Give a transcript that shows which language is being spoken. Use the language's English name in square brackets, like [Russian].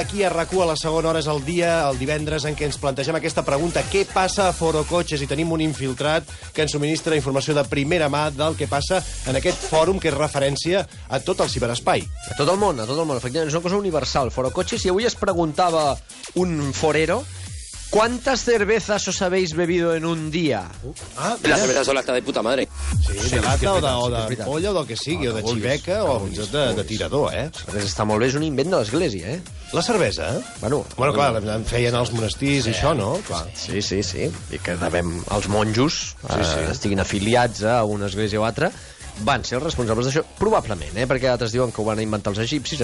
[Catalan] Aquí a RAC1 a la segona hora és el dia, el divendres, en què ens plantegem aquesta pregunta: què passa a Forocoches? I tenim un infiltrat que ens subministra informació de primera mà del que passa en aquest fòrum que és referència a tot el ciberespai. A tot el món, efectivament, és una cosa universal. Forocoches, i avui es preguntava un forero: [Spanish] ¿cuántas cervezas os habéis bebido en un día? La cerveza sola està de puta madre. [Catalan] Sí, de lata o d'ampolla o del que sigui, o de xiveca o fins i tot de tirador, eh? La cervesa està molt bé, és un invent de l'església, eh? La cervesa, eh? Bueno, clar, en feien els monestirs i això, no? Clar. Sí. I que devem els monjos estiguin afiliats a una església o altra, van ser els responsables d'això, probablement, perquè altres diuen que ho van inventar els egipcis.